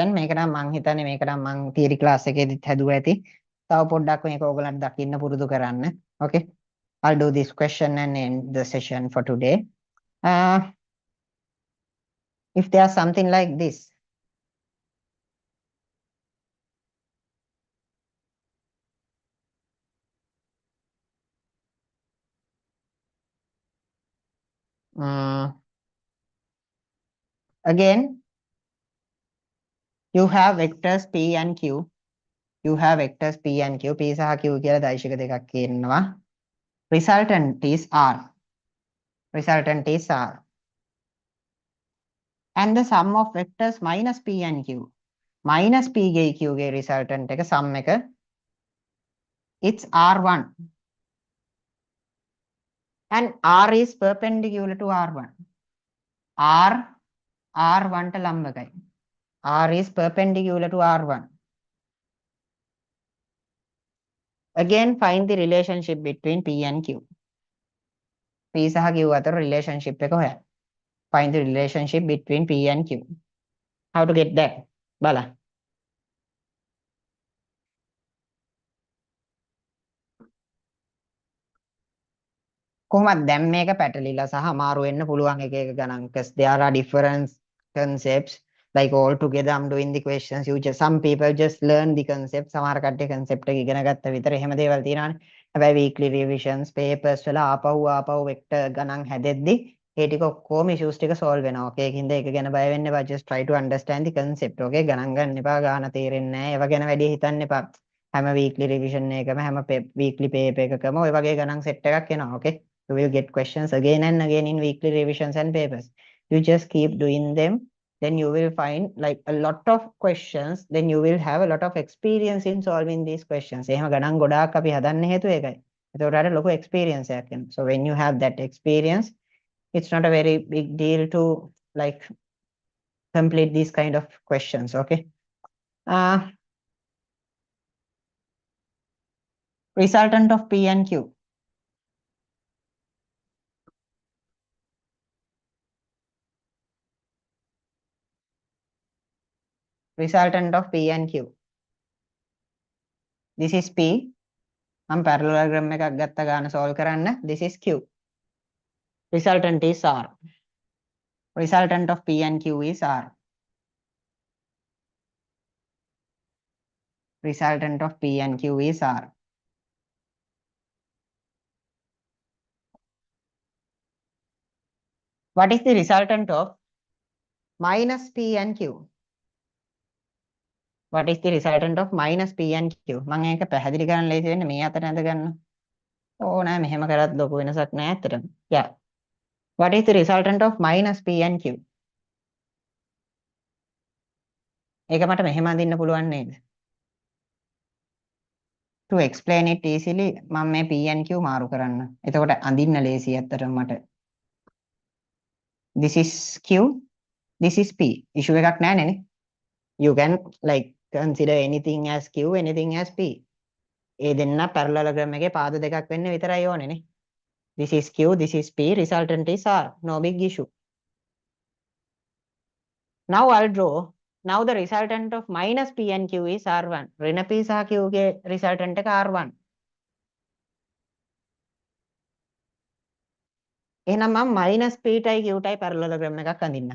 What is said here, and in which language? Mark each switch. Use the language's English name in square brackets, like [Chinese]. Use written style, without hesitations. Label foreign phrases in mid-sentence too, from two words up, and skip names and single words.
[Sinhala] මේක නම් මං හිතන්නේ මේක නම් මං theory class එකේදීත් හැදුවා ඇති. තව පොඩ්ඩක් මේක ඕගලන්ට දකින්න පුරුදු කරන්න. [English] Okay, I'll do this question and end the session for today. If there's something like this, again you have vectors p and q. You have vectors p and q. [Sinhala] p සහ q කියලා දෛශික දෙකක් කියනවා. [English] Resultant is r. Resultant is r. And the sum of vectors minus p and q. [Sinhala] Minus p ගේ q ගේ resultant එක sum එක [English] it's r1. And r is perpendicular to r1. [Sinhala] r r1 ට ලම්බකයි. [English] r is perpendicular to r1. Again find the relationship between p and q. [Sinhala] p සහ q අතර relationship එක හොයන්න. [English] Find the relationship between p and q. How to get that? [Sinhala] බලන්න. කොහොමද දැන් මේක පැටලිලා සහ අමාරු වෙන්න පුළුවන් එක එක ගණන් [English] because there are different concepts like all together I'm doing the questions. You just some people just learn the concept. [Sinhala] සමහර කට්ටිය concept එක ඉගෙන ගත්ත විතර එහෙම දේවල් තියෙනවානේ. හැබැයි [English] weekly revisions papers [Sinhala] වල ආපහු vector ගණන් හැදෙද්දි ඒ ටික ඔක්කොම issues ටික solve වෙනවා. okay ඒකින්ද ඒක ගැන බය වෙන්න එපා. [English] just try to understand the concept. [Sinhala] okay ගණන් ගන්න එපා. ගාන තේරෙන්නේ නැහැ. ඒව ගැන වැඩි හිතන්න එපා. හැම [English] weekly revision [Sinhala] එකම හැම [English] weekly paper [Sinhala] එකකම ඔය වගේ ගණන් set එකක් එනවා. [English] okay, you will get questions again and again in weekly revisions and papers. You just keep doing them, then you will find like a lot of questions, then you will have a lot of experience in solving these questions. [Sinhala] එහෙම ගණන් ගොඩාක් අපි හදන්න හේතුව ඒකයි. ඒකට අර ලොකු experience එකක් එනවා. [English] So when you have that experience, it's not a very big deal to like complete these kind of questions. okay, resultant of p and q. Resultant of p and q. This is p. [Sinhala] I'm parallelogram එකක් ගත්ත ගාන solve කරන්න. [English] This is q. Resultant is r. Resultant of p and q is r. Resultant of p and q is r. What is the resultant of minus p and q? What is the resultant of minus p and q? [Sinhala] මම ඒක පැහැදිලි කරන්න ලේසි වෙන්නේ මේ අතර ඇඳ ගන්න. නෑ මෙහෙම කරත් ලොකු වෙනසක් නෑ ඇත්තටම. [English] Yeah. What is the resultant of minus p and q? [Sinhala] ඒක මට මෙහෙම අඳින්න පුළුවන් නේද? [English] To explain it easily [Sinhala] මම මේ [English] P and Q [Sinhala] මාරු කරන්න. එතකොට අඳින්න ලේසි ඇත්තටම මට. [English] This is Q, this is P. [Sinhala] issue එකක් නැහැ නේ. [English] You can like consider anything as Q, anything as P. [Sinhala] ඒ දෙන්න parallelogram එකේ පාද දෙකක් වෙන්න විතරයි ඕනේ නේ. [English] This is Q, this is P, resultant is R. No big issue. Now I'll draw. Now the resultant of minus P and Q is R1. [Sinhala] ඍණ P සහ Q ගේ resultant එක R1. එහෙනම් මම minus P ටයි Q ටයි parallelogram එකක් අඳින්නම්.